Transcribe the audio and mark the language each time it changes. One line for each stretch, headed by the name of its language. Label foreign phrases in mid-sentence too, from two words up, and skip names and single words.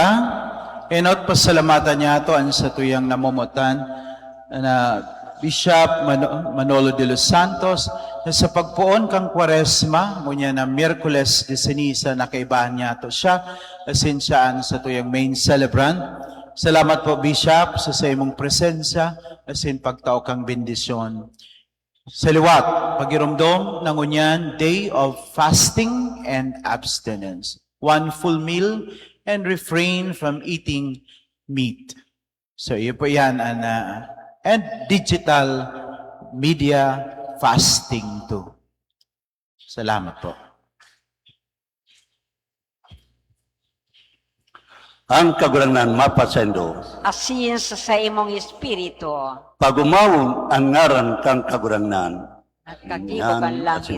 Bikol: Enot pasalamatan niya ito ang sa tuyang namumutan na Bishop Manolo de los Santos na sa pagpuon kang Kwaresma, ngunya na Miyerkules de Ceniza na kaibahan niya ito siya, asin siyaan sa tuyang
English: main celebrant.
Bikol: Salamat po Bishop sa imong presensya, asin pagtao kang bendisyon. Sa liwat, pagirumdom ng unyan,
English: day of fasting and abstinence. One full meal and refrain from eating meat. So,
Bikol: iyo po yan,
English: and digital media fasting too.
Bikol: Salamat po. Ang kagurangan mapasendo, Asin sa imong espiritu. pagumawon ang ngaran kang kagurangan, At kagibog ang langit